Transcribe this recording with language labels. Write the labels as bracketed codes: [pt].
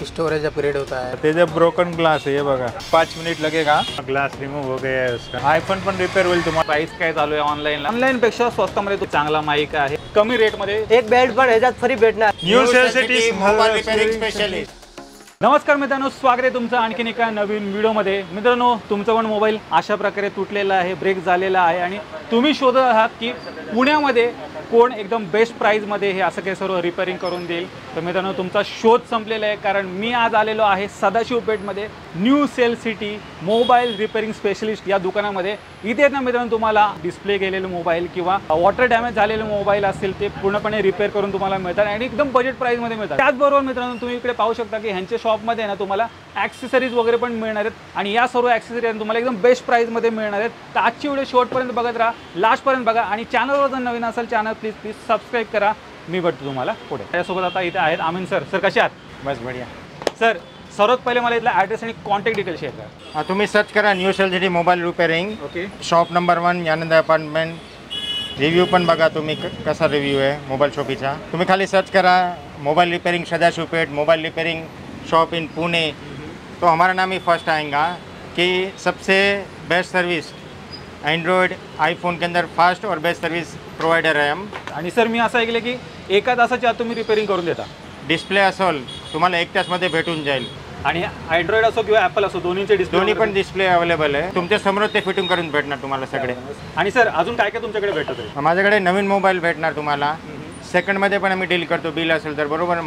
[hi] Storage upgrade होता है। Teja broken glass है ये बघा 5 मिनट लगेगा ग्लास रिमूव हो गया है उसका। [mr] आईफोन पण रिपेयर होईल तुम्हाला। प्राइस काय चालू आहे ऑनलाइन पेक्षा स्वस्तामध्ये तो चांगला माईक आहे कमी रेट मध्ये एक बेल्ट पण ह्याच्यात फ्री भेटणार। New sale city mobile repairing specialist. नमस्कार मित्रांनो, स्वागत आहे तुमचं आणखीन एका नवीन व्हिडिओमध्ये। मित्रांनो, तुमचा पण मोबाईल अशा प्रकारे तुटलेला आहे, ब्रेक झालेला आहे आणि तुम्ही शोधत आहात की पुण्यामध्ये कोण एकदम बेस्ट प्राईजमध्ये हे असं काही सर्व रिपेअरिंग करून देईल। तर मित्रांनो, तुमचा शोध संपलेला आहे, कारण मी आज आलेलो आहे Sadashiv पेठमध्ये new sale city mobile repairing specialist या दुकानामध्ये। इथे ना मित्रांनो, तुम्हाला डिस्प्ले गेलेले मोबाईल किंवा वॉटर डॅमेज झालेले मोबाईल असतील ते पूर्णपणे रिपेअर करून तुम्हाला मिळतात आणि एकदम बजेट प्राईजमध्ये मिळतात। त्याचबरोबर मित्रांनो, तुम्ही इकडे पाहू शकता की ह्यांच्या शॉपमध्ये ना तुम्हाला ॲक्सेसरीज वगैरे पण मिळणार आहेत आणि या सर्व ॲक्सेसरीज तुम्हाला एकदम बेस्ट प्राईजमध्ये मिळणार आहेत। तर आजची व्हिडिओ शेवटपर्यंत बघत राहा, लास्टपर्यंत बघा आणि चॅनलवर जर नवीन असेल चॅनल प्लीज सबस्क्राईब करा। मी भेटतो तुम्हाला पुढे। त्यासोबत आता इथे आहेत आमिन सर। सर कसे आहात? [hi] बस बढ़िया [mr] सर, सर्वात पहिले मला इथला ॲड्रेस आणि कॉन्टॅक्ट डिटेल्स शेअर करा। तुम्ही सर्च करा new sale city mobile repairing. Okay, shop number 1 यानंद apartment. Review पण बघा तुम्ही कसा रिव्ह्यू आहे मोबाईल शॉपीचा। तुम्ही खाली सर्च करा [hi] mobile repairing Sadashiv Peth mobile repairing shop in Pune, तो हमारा नाम ही फर्स्ट आएगा कि सबसे बेस्ट सर्विस एंड्रॉयड आईफोन के अंदर फास्ट और बेस्ट सर्विस प्रोवाइडर है हम। [mr] आणि सर मी असं ऐकलं की एका तासाच्या आत तुम्ही रिपेअरिंग करून देता डिस्प्ले असेल तुम्हाला 1 तासमध्ये भेटून जाईल आणि अँड्रॉइड असो किंवा ॲपल असो दोन्हीचे डिस्प्ले दोन्ही पण डिस्प्ले अवेलेबल आहे। तुमच्या समोर ते फिटिंग करून भेटणार तुम्हाला सगळे। आणि सर अजून काय काय तुमच्याकडे भेटत आहे? माझ्याकडे नवीन मोबाईल भेटणार तुम्हाला। सेकंडमध्ये पण आम्ही डील करतो, बिल असेल तर बरोबर।